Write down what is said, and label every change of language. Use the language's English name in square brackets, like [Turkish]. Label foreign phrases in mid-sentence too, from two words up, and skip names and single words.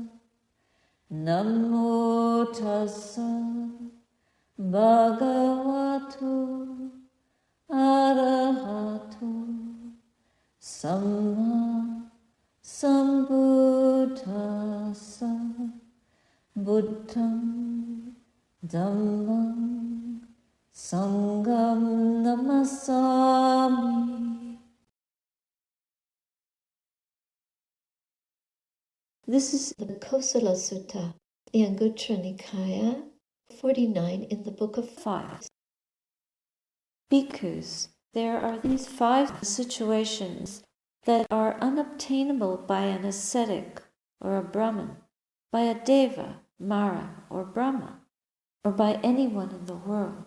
[Pali] Namo tassa bhagavato arahato samma sambuddhassa. Buddham dhammam sangham namasami. [English] This is the Kosala Sutta, the Anguttara Nikaya, 49 in the Book of Fives. Bhikkhus, there are these 5 situations that are unobtainable by an ascetic or a Brahmin, by a Deva, Mara, or Brahma, or by anyone in the world.